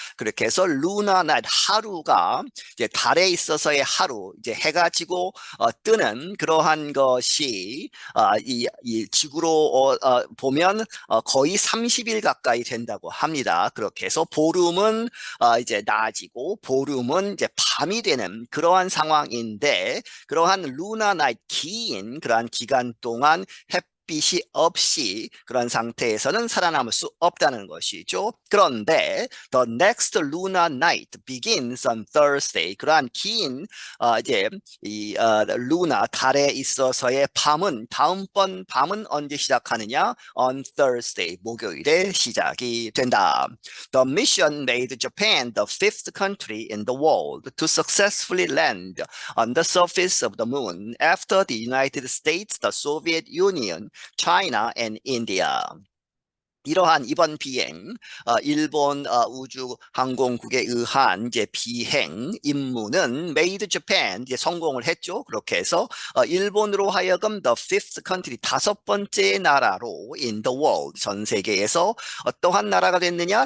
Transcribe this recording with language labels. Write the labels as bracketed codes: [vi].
[ko] 그렇게 해서 lunar night, 하루가 이제 달에 있어서의 하루, 이제 해가 지고 뜨는 그러한 것이 이 지구로 보면 거의 30일 가까이 된다고 합니다. 그렇게 해서 보름은 이제 낮이고 보름은 이제 밤이 되는 그러한 상황인데, 그러한 루나 나이트, 긴 그러한 기간 동안 햇빛이 없이 그런 상태에서는 살아남을 수 없다는 것이죠. [en] 그런데 the next lunar night begins on Thursday. [ko] 그러한 긴 이제 이 루나, 달에 있어서의 밤은, 다음번 밤은 언제 시작하느냐? On Thursday, 목요일에 시작이 된다. [en] The mission made Japan the fifth country in the world to successfully land on the surface of the moon after the United States, the Soviet Union, China, and India. [ko] 이러한 이번 비행, 일본 우주항공국에 의한 이제 비행 임무는 made Japan, 이제 성공을 했죠. 그렇게 해서 일본으로 하여금 the fifth country, 다섯 번째 나라로 in the world, 전 세계에서 어떠한 나라가 됐느냐?